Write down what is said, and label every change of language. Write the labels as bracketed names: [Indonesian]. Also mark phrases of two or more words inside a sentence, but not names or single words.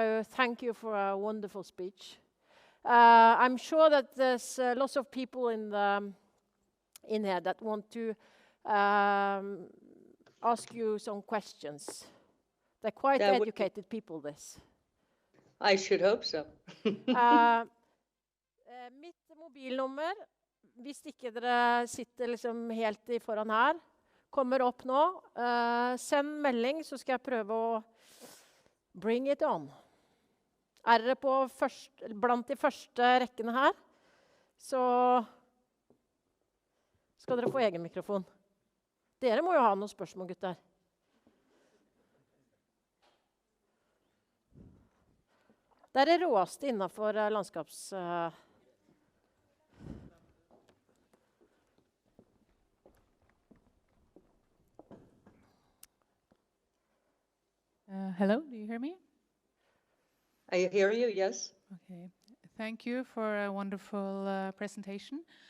[English] So thank you for a wonderful speech. I'm sure that there's lots of people in here that want to ask you some questions. They're quite educated people, this. I should hope so. [Norwegian] Mitt mobilnummer, hvis ikke dere sitter liksom helt i foran her, kommer opp nå. Send melding, så skal jeg prøve å [English] bring it on. [Norwegian] Dere på blant de første rekkene her, så skal dere få egen mikrofon. Dere må jo ha noen spørsmål, gutter. Det er det råeste innenfor landskaps... [English] Hello, do you hear me? I hear you, yes. Okay, thank you for a wonderful presentation.